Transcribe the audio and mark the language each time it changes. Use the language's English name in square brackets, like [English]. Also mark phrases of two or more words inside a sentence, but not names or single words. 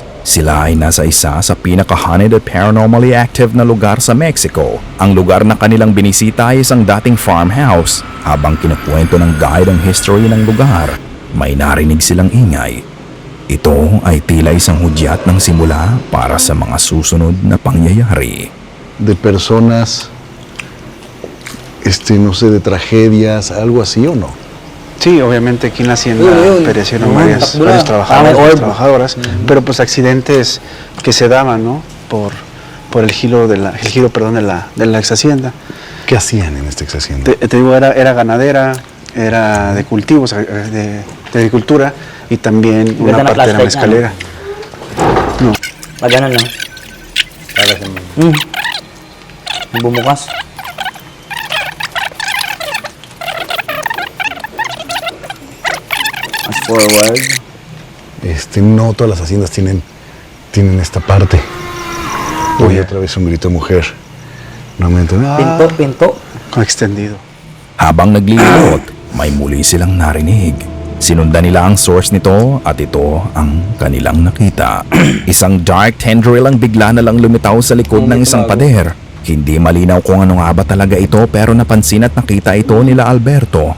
[Filipino] Sila ay nasa isa sa pinaka-haunted at [English] paranormally active [Filipino] na lugar sa Mexico. Ang lugar na kanilang binisita ay isang dating farmhouse. Habang kinukwento ng guide ang history ng lugar, may narinig silang ingay. Ito ay tila isang hudyat ng simula para sa mga susunod na pangyayari. [Spanish] De personas, no sé, de tragedias, algo así o no? Sí, obviamente aquí en la hacienda perecieron varios trabajadoras, pero pues accidentes que se daban, ¿no? Por el giro de la ex hacienda. ¿Qué hacían en esta ex hacienda? Te digo, era ganadera, era de cultivos, de agricultura y también una [Filipino] Ganda ng [Spanish] parte de la flashlight escalera. No. [Filipino] Pag ganun, no? Para sa [English] Bumukas. Fast forward. [Spanish] No todas las haciendas tienen esta parte. Oye, otra vez un grito de mujer. Nuevamente, Pinto. Con extendido. [Filipino] Habang naglilibot, may muli silang narinig. Sinundan nila ang source nito at ito ang kanilang nakita. Isang [English] dark tendril [Filipino] ang bigla na lang lumitaw sa likod ng isang pader. Hindi malinaw kung ano nga ba talaga ito pero napansin at nakita ito nila Alberto.